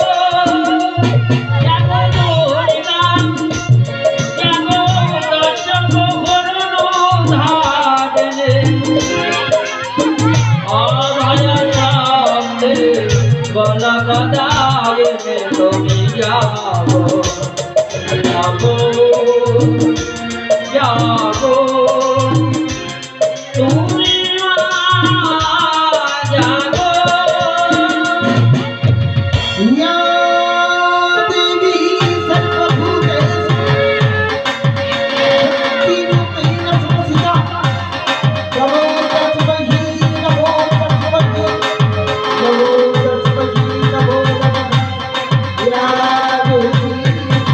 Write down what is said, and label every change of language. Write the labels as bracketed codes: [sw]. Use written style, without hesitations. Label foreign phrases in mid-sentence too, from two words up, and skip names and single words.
[bn] জাগো দুর্গা জাগো দশ প্রহরণ ধারিণী অভয়া শক্তি প্রলপদায়িনী তুমি জাগো জাগো জাগো তুমি জাগো [sa] या देवी सर्वभूतेषु शक्तिरूपेण संस्थिता नमो तस्मै नमो तस्मै नमो तस्मै नमो नमः या देवी